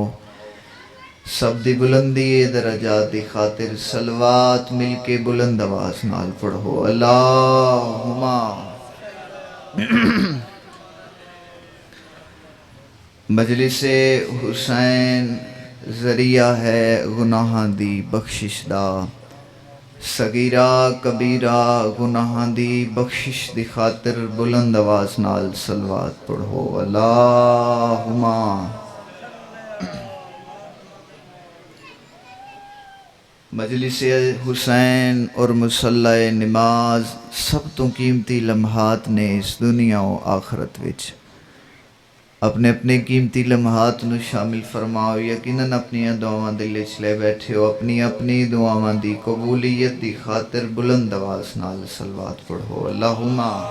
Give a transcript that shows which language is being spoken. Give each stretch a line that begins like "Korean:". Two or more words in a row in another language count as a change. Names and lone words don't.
Punjabi: سب دی بلندی درجات دی خاطر صلوات مل کے بلند آواز نال پڑھو. अल्लाहुम्मा। مجلس حسین ذریعہ ہے گناہاں دی بخشش دا. صغیرہ کبیرہ گناہاں دی بخشش دی خاطر بلند آواز نال صلوات پڑھو. अल्लाहुम्मा। مجلس حسین اور مصلیٰ نماز سب توں قیمتی لمحات نے اس دنیا اور آخرت وچ. اپنے اپنے قیمتی لمحات نوں شامل فرماؤ. یقیناً اپنیاں دعاواں دل وچ لے بیٹھے ہو۔ اپنی اپنی دعاواں دی قبولیت دی خاطر بلند آواز نال صلوات پڑھو. अल्लाहुम्मा।